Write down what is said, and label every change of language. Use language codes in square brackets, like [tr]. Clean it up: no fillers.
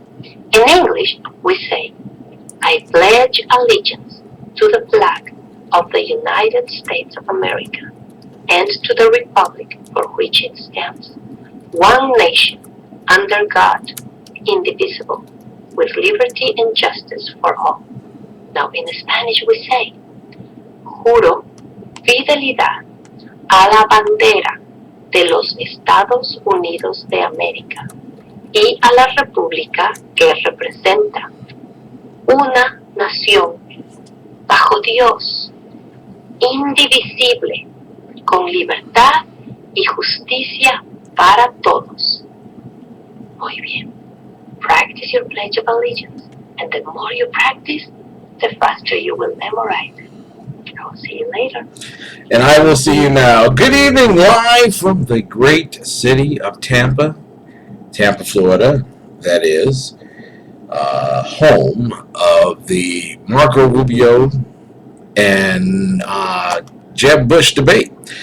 [en] In English, we say, I pledge allegiance to the flag of the United States of America and to the republic for which it stands, one nation, under God, indivisible, with liberty and justice for all. Now in Spanish we say, [es] juro fidelidad a la bandera de los Estados Unidos de América y a la república que representa, una nación bajo Dios, indivisible, con libertad y justicia para todos. Muy bien. [en] Practice your Pledge of Allegiance, and the more you practice, the faster you will memorize. I will see you later. And I will see you now. Good evening, live from the great city of Tampa, Florida, that is, home of the Marco Rubio and Jeb Bush debate.